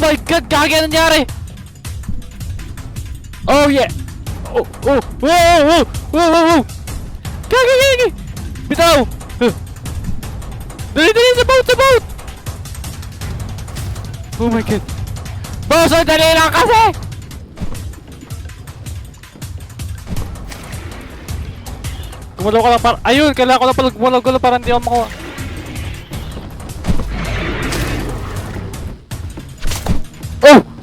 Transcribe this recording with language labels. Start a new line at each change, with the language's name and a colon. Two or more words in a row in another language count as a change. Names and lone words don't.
Filipino: God! Gagi! Anong nangyari?
English: Oh yeah! Oh! Oh! Whoa! Whoa! Whoa! Whoa! Whoa!
Filipino: Gagi! Gagi! Bitaw! Dali! Dali! Sa boat! Sa boat!
English: Oh my God!
Filipino: Boss! Ang dali lang kasi! Gumalaw ka lang para... Ayun! Kailangan ko lang pala gumalaw-galaw para hindi ako makuha. Oh!